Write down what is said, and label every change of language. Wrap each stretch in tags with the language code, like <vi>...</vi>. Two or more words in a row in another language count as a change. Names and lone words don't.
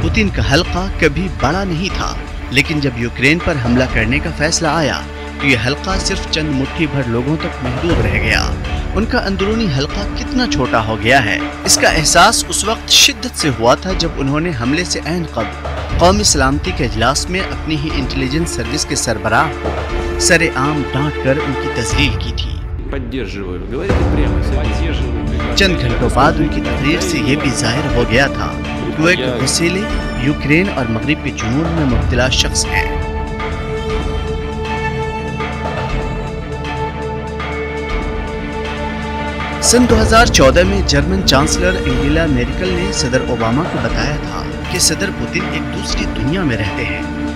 <ur>پوتن کا حلقہ کبھی بڑا نہیں تھا، لیکن جب یوکرین پر حملہ کرنے کا فیصلہ آیا تو یہ حلقہ صرف چند مٹھی بھر لوگوں تک محدود رہ گیا۔ ان کا اندرونی حلقہ کتنا چھوٹا ہو گیا ہے، اس کا احساس اس وقت شدت سے ہوا تھا جب انہوں نے حملے سے عین قبل قومی سلامتی کے اجلاس میں اپنی ہی انٹیلیجنس سروس کے سربراہ کو سر عام ڈانٹ کر ان کی تذلیل کی تھی۔</ur> <ru>поддерживаю. Говорите прямо, поддерживаю.</ru> <ur>چند گھنٹوں بعد ان کی تقریر سے یہ بھی ظاہر ہو گیا تھا کہ وہ ایک غصیلے یوکرین اور مغرب کے جنون میں مبتلا شخص ہیں. سن 2014 میں جرمن چانسلر اینگلا مرکل نے صدر اوباما کو بتایا تھا کہ صدر پوتن ایک دوسری دنیا میں رہتے ہیں.</ur>